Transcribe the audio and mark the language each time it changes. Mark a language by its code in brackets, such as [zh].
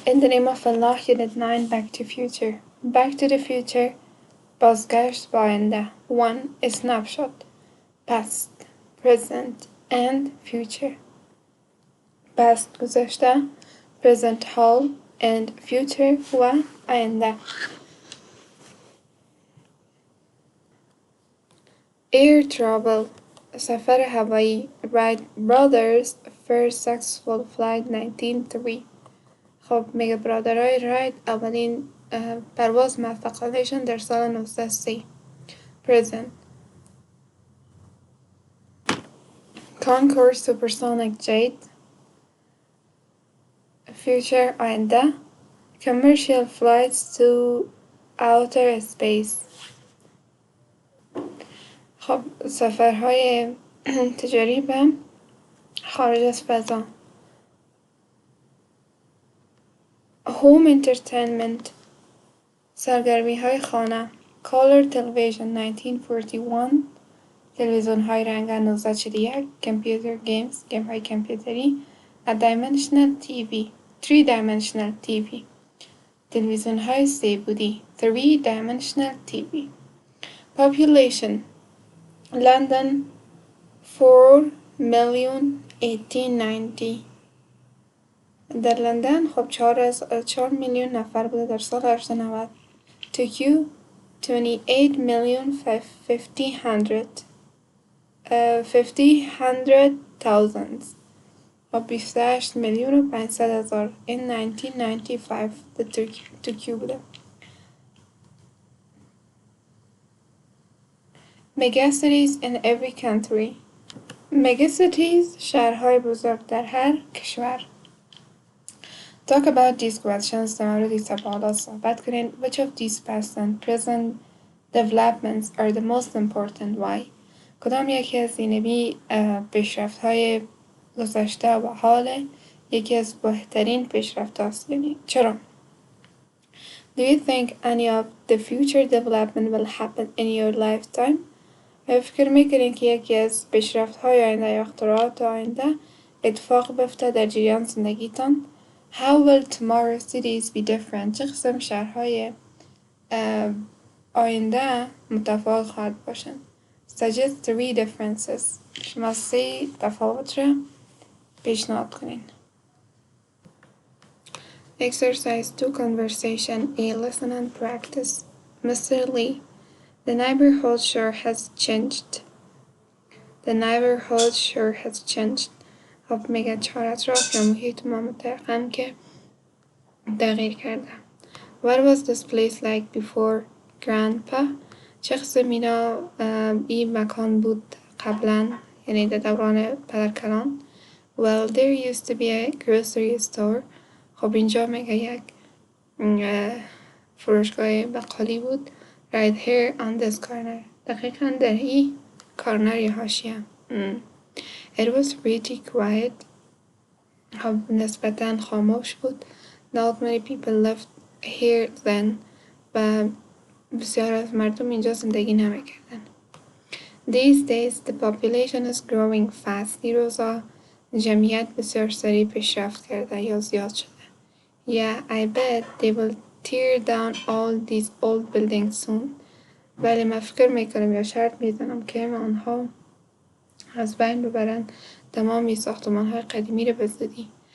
[en] In the name of Allah, Unit 9, Back to Future. Back to the Future, [fa] بازگشت به آینده. [en] 1. A snapshot. Past, present, and future. Past گذشته، present حال، and future و آینده. Air travel. سفر هوایی. Wright brothers first successful flight 1903. [fa] خب میگه برادرای رایت اولین پرواز موفقانهشون در سال 1903. Present. [en] Concorde supersonic jet. Future آینده. Commercial flights to outer space. [fa] خب سفرهای تجاری به خارج از فضا. [en] Home entertainment. [fa] سرگرمی های خانه. [en] Color television [fa] 1941. تلویزیون های رنگ 1941. [en] Computer games. [fa] گیم های کامپیوتری. [en] A dimensional TV. 3-dimensional TV. [fa] تلویزیون های 3 بودی. [en] 3-dimensional TV. Population. London 4,000,1890. [fa] در لندن خب 4 میلیون نفر بوده در سال 1890. Tokyo 28,500,000 خب 28 میلیون و 500,000 [en] in 1995 [fa] در توکیو بوده. [en] Megacities in every country. [fa] Megacities شهرهای بزرگ در هر کشور. [en] Talk about these questions. [fa] در مورد این سوالات صحبت کنین. [en] Which of these past and present developments are the most important? Why? [fa] کدام یکی از این پیشرفت های گذشته و حال یکی از بهترین پیشرفت هاست؟ یعنی چرا؟ [en] Do you think any of the future development will happen in your lifetime? [fa] فکر میکنین که یکی از پیشرفت های آینده یا اختراعات آینده اتفاق بیفته در جریان زندگیتان؟ [en] How will tomorrow's cities be different? [fa] چه قسم شهرهای آینده متفاوت خواهد باشند؟ [en] Suggest 3 differences. [fa] شما 3 تفاوت را پیشنهاد کنین. [en] Exercise 2 conversation. A listen and practice. Mr. Lee, the neighborhood sure has changed. The neighborhood sure has changed. [fa] خب میگه چهار اطراف یا محیط ما مترقم که تغییر کرده. [en] What was this place like before grandpa? [fa] چه قسم این مکان بود قبلا، یعنی در دوران پدرکلان؟ [en] Well, there used to be a grocery store. [fa] خب اینجا میگه یک فروشگاه بقالی بود. [en] Right here on this corner. [fa] دقیقا در این کارنر یا حاشیه. [en] It was pretty quiet. [fa] خب نسبتاً خاموش بود. [en] Not many people lived here then. [fa] و بسیار از مردم اینجا زندگی نمیکردن. [en] These days the population is growing fast. [fa] این روزا جمعیت بسیار سریع پیشرفت کرده یا زیاد شده. [en] Yeah, I bet they will tear down all these old buildings soon. [fa] ولی من فکر میکنم یا شرط میزنم که آنها از بین ببرن تمامی ساختمان های قدیمی رو به زودی.